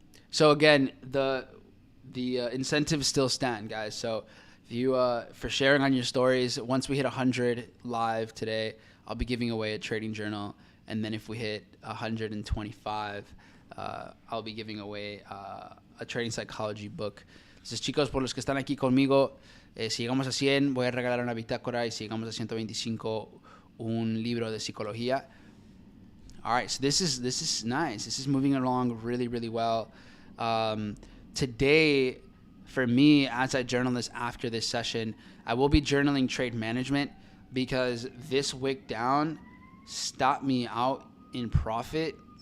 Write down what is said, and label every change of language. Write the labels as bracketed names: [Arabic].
[English] So again, the incentives still stand, guys. So if you for sharing on your stories, once we hit 100 live today, I'll be giving away a trading journal, and then if we hit 125, I'll be giving away a trading psychology book. [Spanish] Entonces, chicos, por los que están aquí conmigo, si llegamos a 100, voy a regalar una bitácora, y si llegamos a 125, un libro de psicología. [English] All right, so this is nice. This is moving along really, really well. Today, for me, as I journal this after this session, I will be journaling trade management because this wick down stopped me out in profit.